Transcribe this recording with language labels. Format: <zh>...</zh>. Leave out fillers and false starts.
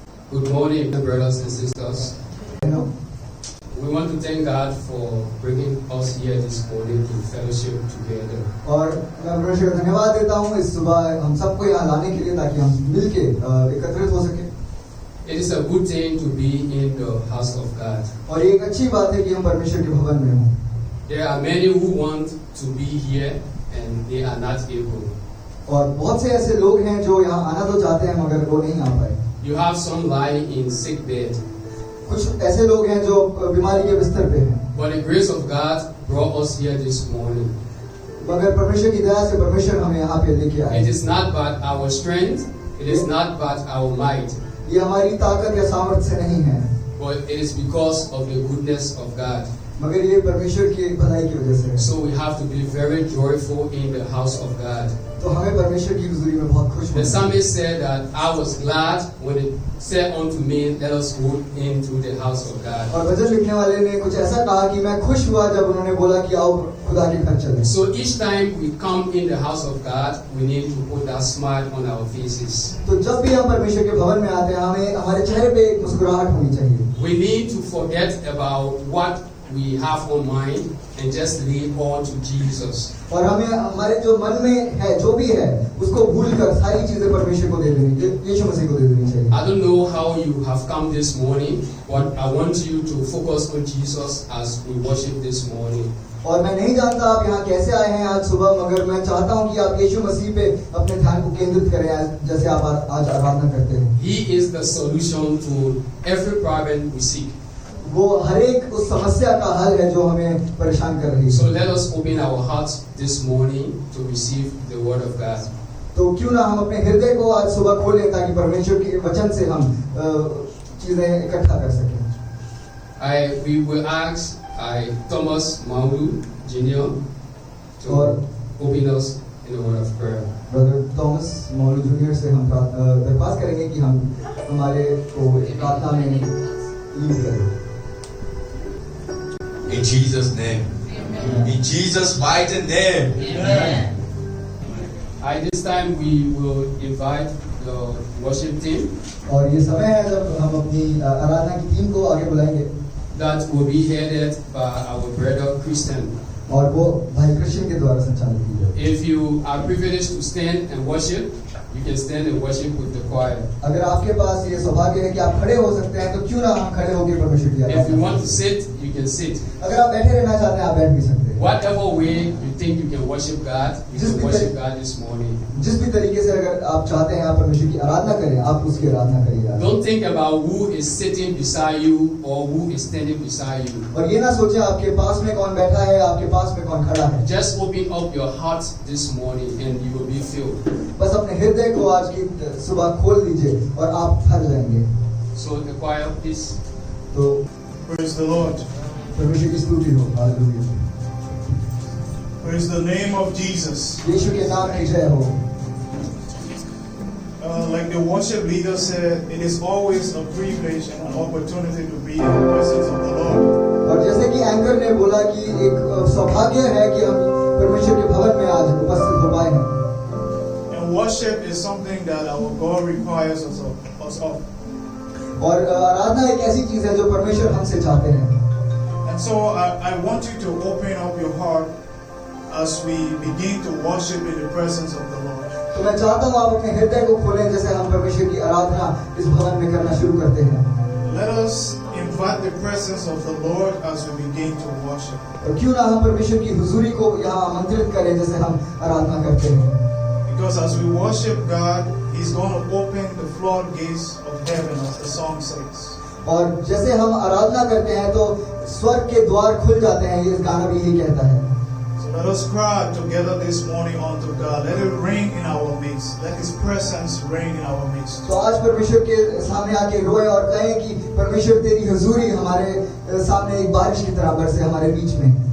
<en>Good morning, brothers and sisters. We want to thank God for bringing us here this morning to fellowship together.</en> <hi>और मैं परमेश्वर को धन्यवाद देता हूँ इस सुबह हम सबको यहाँ लाने के लिए ताकि हम मिलके एकत्रित हो सके.</hi> <en>It is a good thing to be in the house of God.</en> <hi>और ये एक अच्छी बात है कि हम परमेश्वर के भवन में हों.</hi> <en>There are many who want to be here and they are not able.</en> <hi>और बहुत से ऐसे लोग हैं जो यहाँ आना तो चाहते हैं मगर वो नहीं आ पाए.</hi> <en>You have some lying in sick bed.</en> <hi>कुछ ऐसे लोग हैं जो बीमारी के बिस्तर पे हैं.</hi> <en>But the grace of God brought us here this morning.</en> <hi>मगर परमेश्वर की दया से परमेश्वर हमें यहाँ पे लेके आए.</hi> <en>It is not by our strength, it is not by our might.</en> <hi>ये हमारी ताकत या सामर्थ्य से नहीं है.</hi> <en>But it is because of the goodness of God.</en> <hi>मगर ये परमेश्वर की भलाई की वजह से है.</hi> <en>So we have to be very joyful in the house of God.</en> <hi>तो हमें परमेश्वर की हुजूरी में बहुत खुश</hi> <en>The</en> <hi>होना है.</hi> <en>psalmist said that I was glad when it said unto me, let us go into the house of God.</en> <hi>और भजन लिखने वाले ने कुछ ऐसा कहा कि मैं खुश हुआ जब उन्होंने बोला कि आओ खुदा के घर चलें.</hi> <en>So each time we come in the house of God, we need to put that smile on our faces.</en> <hi>तो जब भी हम परमेश्वर के भवन में आते हैं हमें हमारे चेहरे पे एक मुस्कुराहट होनी चाहिए.</hi> <en>We need to forget about what we have on mind and just leave on to Jesus.</en> <hi>और हमें हमारे जो मन में है जो भी है उसको भूलकर सारी चीजें परमेश्वर को दे देनी, यीशु मसीह को दे देनी चाहिए.</hi> <en>I don't know how you have come this morning, but I want you to focus on Jesus as we worship this morning.</en> <hi>और मैं नहीं जानता आप यहाँ कैसे आए हैं आज सुबह मगर मैं चाहता हूँ कि आप यीशु मसीह पे अपने ध्यान को केंद्रित करें जैसे आप आज आराधना करते हैं.</hi> <en>He is the solution to every problem we seek.</en> <hi>वो हर एक उस समस्या का हल है जो हमें परेशान कर रही है.</hi> <en>So let us open our hearts this morning to receive the word of God.</en> <hi>तो क्यों ना हम अपने हृदय को आज सुबह खोलें ताकि परमेश्वर के वचन से हम चीजें इकट्ठा कर सकें.</hi> <en>We will ask Thomas Maulu Jr. to open us in the word of prayer.</en> <hi>Brother Thomas मौलू junior से हम दरख्वास्त करेंगे कि हम हमारे को प्रार्थना में लीड करें.</hi> <en>In Jesus' name. Amen. In Jesus' mighty name. Amen. At this time we will invite the worship team.</en> <hi>और ये समय है जब हम अपनी आराधना की टीम को आगे बुलाएंगे.</hi> <en>That will be headed by our brother Christian.</en> <hi>और वो भाई कृष्ण के द्वारा संचालित की जाएगी.</hi> <en>If you are privileged to stand and worship, you can stand and worship with the choir.</en> <hi>अगर आपके पास ये सौभाग्य है कि आप खड़े हो सकते हैं तो क्यों ना हम खड़े होकर परमेश्वर की आराधना</hi> <en>If you</en> <hi>करें.</hi> <en>want to sit, you can sit.</en> <hi>अगर आप बैठे रहना चाहते हैं आप बैठ भी सकते हैं.</hi> <en>Whatever way you think you can worship God, you Just can because- worship God this morning.</en> <hi>जिस भी तरीके से अगर आप चाहते हैं आप परमेश्वर की आराधना करें आप उसकी आराधना करिए.</hi> <en>Don't think about who is sitting beside you or who is standing beside you.</en> <hi>और ये ना सोचें आपके पास में कौन बैठा है आपके पास में कौन खड़ा है.</hi> <en>Just open up your heart this morning and you will be filled.</en> <hi>बस अपने हृदय को आज की सुबह खोल दीजिए और आप भर जाएंगे.</hi> <en>So the choir, please.</en> <hi>तो</hi> <en>Praise the Lord.</en> <hi>परमेश्वर की स्तुति हो. Hallelujah.</hi> <en>Praise the name of Jesus.</en> <hi>यीशु के नाम की जय हो.</hi> <en>Like the worship leader said, it is always a privilege and an opportunity to be in the presence of the Lord.</en> <hi>और जैसे कि एंकर ने बोला कि एक सौभाग्य है कि हम परमेश्वर के भवन में आज उपस्थित हो पाए हैं.</hi> <en>And worship is something that our God requires us of.</en> <hi>और आराधना एक ऐसी चीज है जो परमेश्वर हमसे चाहते हैं.</hi> <en>And so I want you to open up your heart as we begin to worship in the presence of the Lord.</en> <hi>तो मैं चाहता हूँ आप अपने हृदय को खोलें जैसे हम परमेश्वर की आराधना इस भवन में करना शुरू करते हैं.</hi> <en>Let us invite the presence of the Lord as we begin to worship.</en> <hi>और क्यों ना हम परमेश्वर की हुजूरी को यहाँ आमंत्रित करें जैसे हम आराधना करते हैं.</hi> <en>Because as we worship God, He's going to open the floodgates of heaven, as the song says.</en> <hi>और जैसे हम आराधना करते हैं तो स्वर्ग के द्वार खुल जाते हैं. ये गाना भी यही कहता है.</hi> <en>So let us cry together this morning unto God. Let it reign in our midst. Let His presence reign in our midst.</en> <hi>तो आज परमेश्वर के सामने आके रोए और कहें कि परमेश्वर तेरी हुजूरी हमारे सामने एक बारिश की तरह बरसे हमारे बीच में.</hi>